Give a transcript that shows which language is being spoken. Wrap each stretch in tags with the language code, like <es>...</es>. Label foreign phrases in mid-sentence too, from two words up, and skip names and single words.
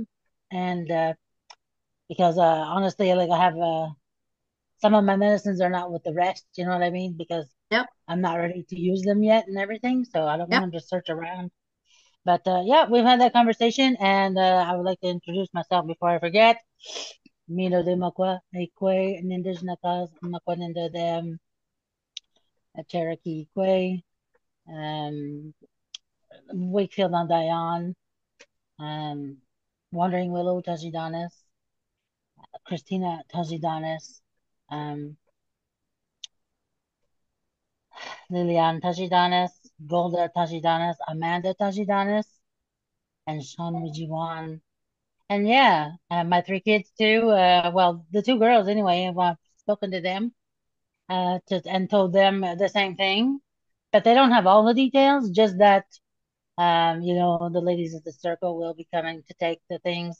<en>And because honestly, like, I have some of my medicines are not with the rest, you know what I mean? Because Yep, I'm not ready to use them yet and everything. So I don't want yep. him to search around. But yeah, we've had that conversation, and I would like to introduce myself before I forget.</en> <oj>Mino de Makwa, Ikwe, Nindish Nakas, Makwa Ninda de Cherokee Ikwe, um, Wakefield on Dion, um, Wandering Willow Tajidanis, Christina Tajidanis, um, Lilian Tajidanis, Golda Tajidanis, Amanda Tajidanis,</oj> <en>and Sean Mujiwan. And yeah, my 3 kids too. Well, the 2 girls anyway. I've spoken to them and told them the same thing, but they don't have all the details. Just that the ladies of the circle will be coming to take the things.</en>